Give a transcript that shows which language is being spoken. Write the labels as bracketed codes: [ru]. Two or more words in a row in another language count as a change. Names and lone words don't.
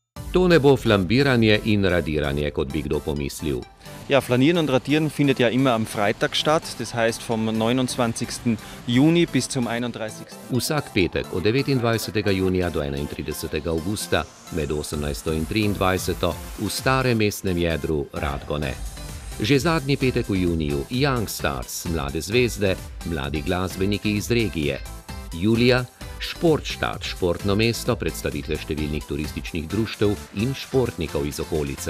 [sl] To ne bo flambiranje in radiranje, kot bi kdo pomislil. [de] Ja, Flanieren und Radieren findet ja immer am Freitag statt, das heißt vom 29. Juni bis zum 31. [sl] Vsak petek od 29. junija do 31. augusta med 18. in 23. v starem mestnem jedru Radgone. Že zadnji petek v juniju Young Stars, mlade zvezde, mladi glasbeniki iz regije. Julija Športštad, športno mesto, predstavitve številnih turističnih društev in športnikov iz okolice.